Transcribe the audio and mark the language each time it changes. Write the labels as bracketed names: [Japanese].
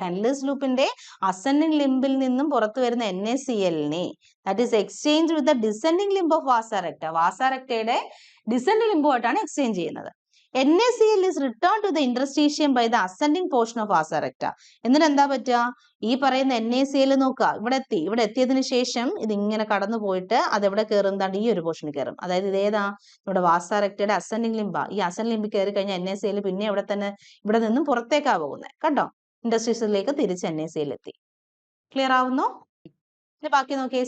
[Malayalam] Henle's loopന്റെ ascending ലിംബിൽ നിന്നും പുറത്തു വരുന്ന NaCl-നെ [English] that is exchange with the descending limb of Vasa recta. [Malayalam] Vasa rectയുടെ descending ലിംബുമായിട്ടാണ് exchange ചെയ്യുന്നത്. [English] NaCl is returned to the interstitium by the ascending portion of Vasa recta. [Malayalam] എന്നിട്ട് എന്താ പറ്റുക? ഈ പറയുന്ന NaCl നോക്കുക, ഇവിടെ എത്തിയതിനു ശേഷം ഇതിങ്ങനെ കടന്നു പോയിട്ട് അതെവിടെ കയറും? ഈ ഒരു പോർഷനിൽ കയറും. അതായത് ഇതേതാ? നമ്മുടെ വാസാരക്തയുടെ അസെൻഡിങ് ലിംബ. ഈ അസെൻഡിങ് ലിംബിൽ കയറി കഴിഞ്ഞാൽ NaCl പിന്നെ ഇവിടെ നിന്നും പുറത്തേക്കാ പോകുന്നത്, കണ്ടോ? ഇൻഡസ്ട്രീസിലേക്ക് തിരിച്ച് NaCl എത്തി. ക്ലിയർ ആവുന്നോ? ബാക്കി നോക്കിയേ.